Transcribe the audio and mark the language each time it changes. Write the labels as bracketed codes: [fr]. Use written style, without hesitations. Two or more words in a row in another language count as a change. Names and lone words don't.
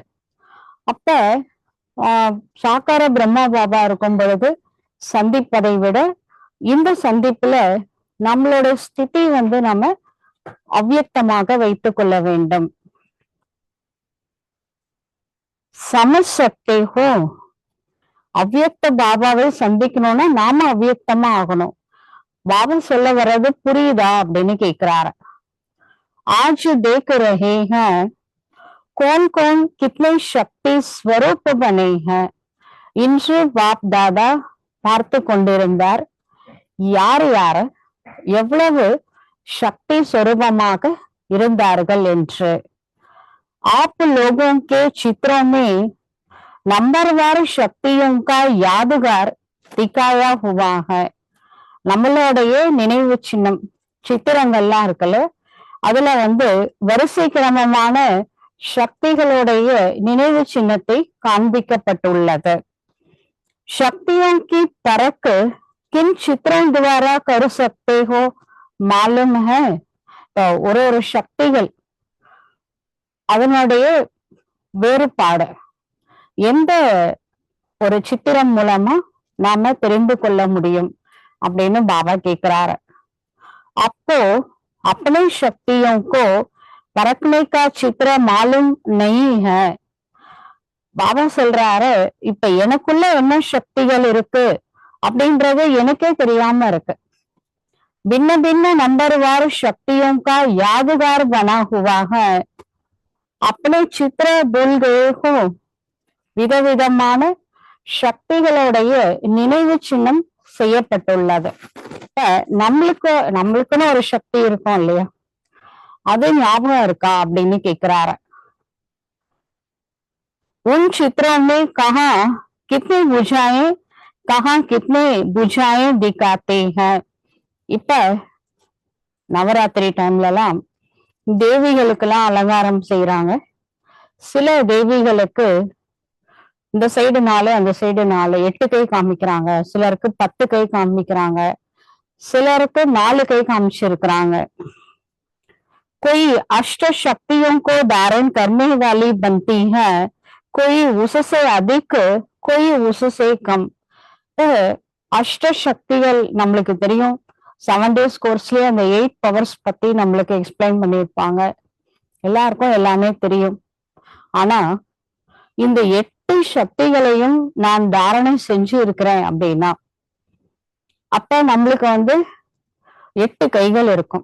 [ta] அப்ப சாக்கார பிரம்மா பாபா இருக்கும் பொழுது சந்திப்பதை விட இந்த சந்திப்புல நம்மளோட ஸ்திதி நம்ம அவ்யக்தமாக வைத்துக் கொள்ள வேண்டும். சமசக்தி ஹோ, அவ்யக்த பாபாவை சந்திக்கணும்னா நாம அவ்யக்தமா ஆகணும். பாபா சொல்ல வர்றது புரியுதா அப்படின்னு கேக்குறாரு. [hi] आज देख रहे हैं कौन कौन कितने शक्ति स्वरूप बने हैं. [ta] இன்று பாப் தாதா பார்த்து கொண்டிருந்தார், யார் யார் எவ்வளவு சக்தி स्वरूपமாக இருந்தார்கள் என்று. [hi] आप लोगों के चित्रों में नंबरवार शक्तियों का यादगार दिखाया हुआ है. [ta] நம்மளுடைய நினைவு சின்னம் சித்திரங்கள்லாம் இருக்குல்ல, அதுல வரிசை கிரமமான சக்திகளுடைய நினைவு சின்னத்தை காண்பிக்கப்பட்டுள்ளது. [hi] शक्तियों की परख किन चित्रों द्वारा कर सकते हो मालूम है. [ta] ஒரு சக்திகள் அதனுடைய வேறுபாடு எந்த ஒரு சித்திரம் மூலமா நாம தெரிந்து கொள்ள முடியும் அப்படின்னு பாபா கேக்குறாரு. [hi] அப்போ अपनी शक्तियों को परखने का चित्र मालूम नहीं है. [ta] பாபா சொல்றாரு, இப்ப எனக்குள்ள என்ன சக்திகள் இருக்கு அப்படின்றது எனக்கே தெரியாம இருக்கு. [hi] भिन्न भिन्न नंबरवार शक्तियों का यादगार बना हुआ है. अपने चित्र भूल गए हो. [ta] விதவிதமான சக்திகளுடைய நினைவு சின்னம் செய்யப்பட்டுள்ளது. நம்மளுக்குன்னு ஒரு சக்தி இருக்கும் இல்லையா, அது ஞாபகம் இருக்கா அப்படின்னு கேக்குறாரு. [hi] उन चित्रों में कहाँ कितनी बुझाएं कहाँ कितने बुझाएं दिखाते हैं. [ta] இப்ப நவராத்திரி டைம்லலாம் தேவிகளுக்கெல்லாம் அலங்காரம் செய்யறாங்க. சில தேவிகளுக்கு இந்த சைடு 4 அந்த சைடு 4 8 கை காமிக்கிறாங்க, சிலருக்கு 10 கை காமிக்கிறாங்க, சிலருக்கு 4 கை காமிச்சிருக்கிறாங்க. [hi] कोई अष्ट शक्तियों को धारण करने वाली बनती है, कोई उससे अधिक कोई उससे कम. [ta] அஷ்ட சக்திகள் நம்மளுக்கு தெரியும். 7 days கோர்ஸ்லயே அந்த 8 பவர்ஸ் பத்தி நம்மளுக்கு எக்ஸ்பிளைன் பண்ணியிருப்பாங்க. எல்லாருக்கும் எல்லாமே தெரியும். ஆனா இந்த 8 சக்திகளையும் நான் தாரணை செஞ்சு இருக்கிறேன் அப்படின்னா, அப்ப நம்மளுக்கு 8 கைகள் இருக்கும்.